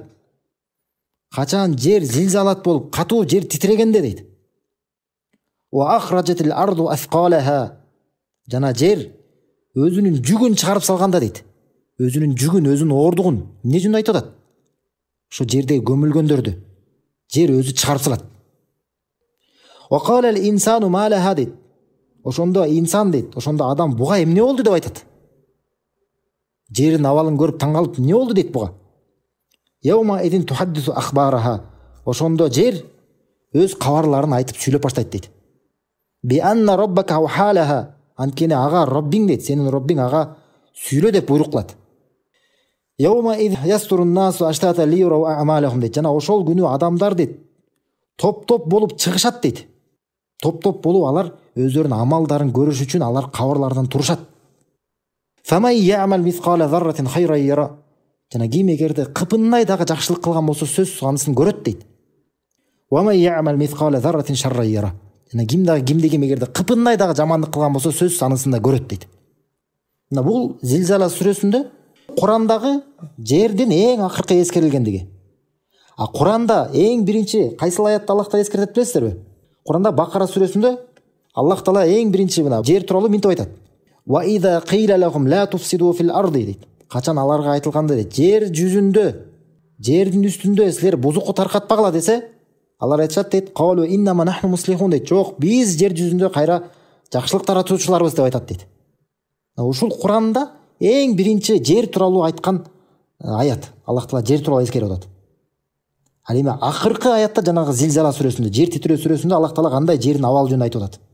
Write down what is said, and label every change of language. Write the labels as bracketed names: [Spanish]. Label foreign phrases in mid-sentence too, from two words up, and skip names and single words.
[Kyrgyz] Качан жер зилзалат болуп, катуу жер титирегенде дейт. [Arabic] "وأخرجت الأرض أثقالها" [Kyrgyz] жана жер өзүнүн жүгүн чыгарып салганда дейт. Өзүнүн жүгүн, өзүнүн оордугун эмне үчүн айтып атат? Ошо жердеги көмүлгөндөрдү жер өзү чыгарып салат. [Arabic] "وقال الإنسان ما لها" дейт. [Kyrgyz] Ошондо инсан дейт, ошондо адам буга эмне болду деп айтат. Жердин абалын көрүп таң калып, эмне болду дейт буга. [Arabic] "يومئذ تحدث أخبارها" [Kyrgyz] ошондо жер өз кабарларын айтып сүйлөп баштайт дейт. [Arabic] "بأن ربك أوحى لها" [Kyrgyz] анткени ага Роббиң дейт, сенин Роббиң ага сүйлө деп буйрук кылат. [Arabic] "يومئذ يصدر الناس أشتاتا ليروا أعمالهم" дейт. [Kyrgyz] Жана ошол күнү адамдар дейт топ-топ болуп чыгышат дейт. Топ-топ болуп алар өздөрүнүн амалдарын көрүш үчүн алар кабарлардан турушат. [Arabic] "فمن يعمل مثقال ذرة خيرا يره" [Kyrgyz] жана ким эгерде кыпындай дагы жакшылык кылган болсо сөзсүз анысын көрөт дейт. [Arabic] "ومن يعمل مثقال ذرة شرا يره" [Kyrgyz] жана кимде ким эгерде кыпындай дагы жамандык кылган болсо сөзсүз анысын да көрөт дейт. Мына бул Зилзала сүрөсүндө Курандагы жердин эң акыркы эскерилгендиги. Куранда эң биринчи кайсыл аятта Аллах Таала эскертет билесиздерби? Куранда Бакара сүрөсүндө Аллах Таала эң биринчи мына жер тууралуу мынтип айтат. [Arabic] "وإذا قيل لهم لا تفسدوا في الأرض" дейт. [Kyrgyz] Качан аларга айтылганда дейт, жер жүзүндө, жердин үстүндө силер бузукку таркатпагыла десе, алар айтышат дейт, [Arabic] "قالوا إنما نحن مصلحون" дейт. [Kyrgyz] Жок, биз жер жүзүндө кайра жакшылык таратуучуларбыз деп айтат дейт. Ушул Куранда эң биринчи жер тууралуу айткан аят. Аллах Таала жер тууралуу эскерип атат. Ал эми акыркы аятта жанагы Зилзала сүрөсүндө, жер титирөө сүрөсүндө Аллах Таала кандай жердин абалы жөнүндө айтып атат.